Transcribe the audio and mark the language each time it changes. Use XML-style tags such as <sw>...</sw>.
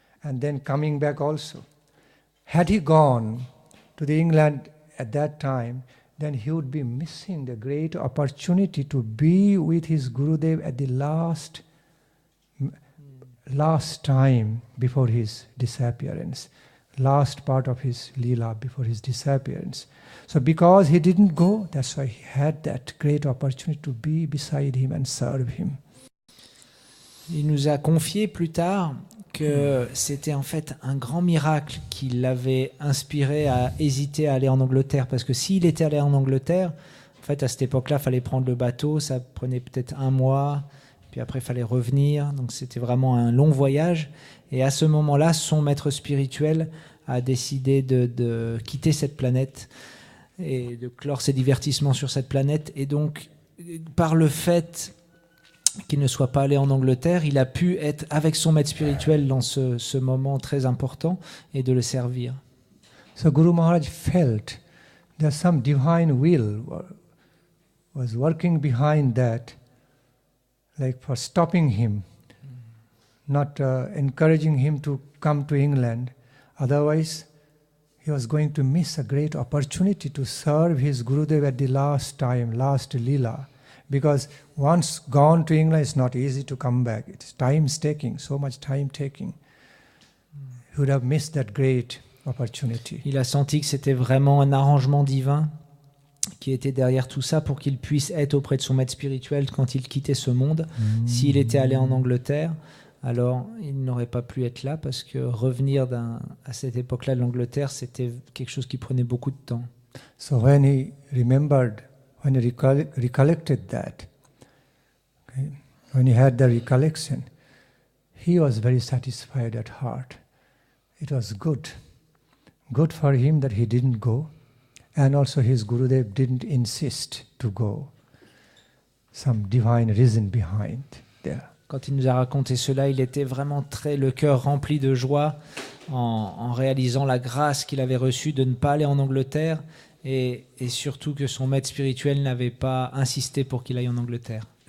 <en>And then coming back also. Had he gone to the England at that time, then he would be missing the great opportunity to be with his Gurudev at the last time before his disappearance, last part of his Leela before his disappearance. So because he didn't go, that's why he had that great opportunity to be beside him and serve him.</en> <fr>Il nous a confié plus tard que c'était en fait un grand miracle qui l'avait inspiré à hésiter à aller en Angleterre. Parce que s'il était allé en Angleterre, en fait à cette époque-là, il fallait prendre le bateau, ça prenait peut-être 1 mois, puis après il fallait revenir. Donc c'était vraiment un long voyage. Et à ce moment-là, son maître spirituel a décidé de quitter cette planète et de clore ses divertissements sur cette planète. Et donc, par le fait qu'il ne soit pas allé en Angleterre, il a pu être avec son maître spirituel dans ce moment très important et de le servir.</fr> <en>So Guru Maharaj felt there's some divine will was working behind that, like for stopping him, not encouraging him to come to England. Otherwise, he was going to miss a great opportunity to serve his Gurudev at the last time, last Leela. Because once gone to England, it's not easy to come back. It's time-taking, so much time-taking. He would have missed that great opportunity.</en> <fr>Il a senti que c'était vraiment un arrangement divin qui était derrière tout ça pour qu'il puisse être auprès de son maître spirituel quand il quittait ce monde. S'il était allé en Angleterre, alors il n'aurait pas pu être là parce que revenir à cette époque-là de l'Angleterre, c'était quelque chose qui prenait beaucoup de temps.</fr> <en>So when he remembered, when he recollected that, okay, when he had the recollection, he was very satisfied at heart. It was good for him that he didn't go, and also his Gurudev didn't insist to go. Some divine reason behind there.</en> <fr>Quand il nous a raconté cela, il était vraiment le cœur rempli de joie en réalisant la grâce qu'il avait reçue de ne pas aller en Angleterre et surtout que son maître spirituel n'avait pas insisté pour qu'il aille en Angleterre.</fr>